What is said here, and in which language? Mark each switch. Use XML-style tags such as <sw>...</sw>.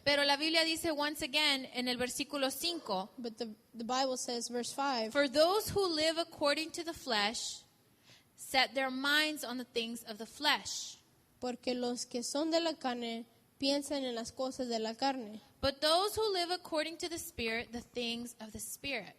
<es>Pero la Biblia dice</es> <en>once again</en> <es>en el versículo 5,</es> <en>But the Bible says, verse 5, for those who live according to the flesh set their minds on the things of the flesh.</en> <es>porque los que son de la carne piensan en las cosas de la carne,</es> <en>But those who live according to the Spirit, the things of the Spirit.</en>